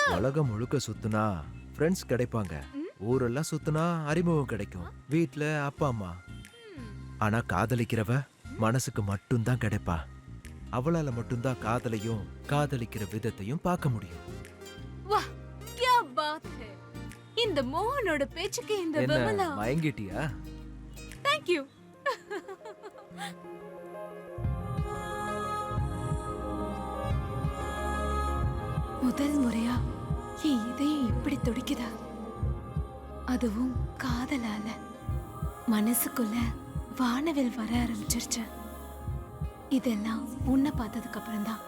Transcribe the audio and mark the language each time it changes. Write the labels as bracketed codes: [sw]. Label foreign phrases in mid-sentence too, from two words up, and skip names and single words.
[ta] உலகம் முழுக்க சுத்துனா ஃப்ரெண்ட்ஸ் கிடைப்பாங்க, ஊரெல்லாம் சுத்துனா அறிமுகம் கிடைக்கும், வீட்ல அப்பா அம்மா. ஆனா காதலிக்கிறவ மனசுக்கு மட்டும்தான் கிடைப்பா. அவளால மட்டும்தான் காதலையும் காதலிக்கிற விதத்தையும் பார்க்க முடியும். வா, [hi] क्या बात है. [ta] இந்த மோகனோட பேச்சுக்கு இந்த என்ன விமலா மயங்கிட்டியா? [en] Thank you. [ta] முதல் முறையா என் இதயம் இப்படி துடிக்குதா, அதுவும் காதலால. மனசுக்குள்ள வானவில் வர ஆரம்பிச்சிருச்சு. இதெல்லாம் உன்னை பார்த்ததுக்கு அப்புறம் தான்.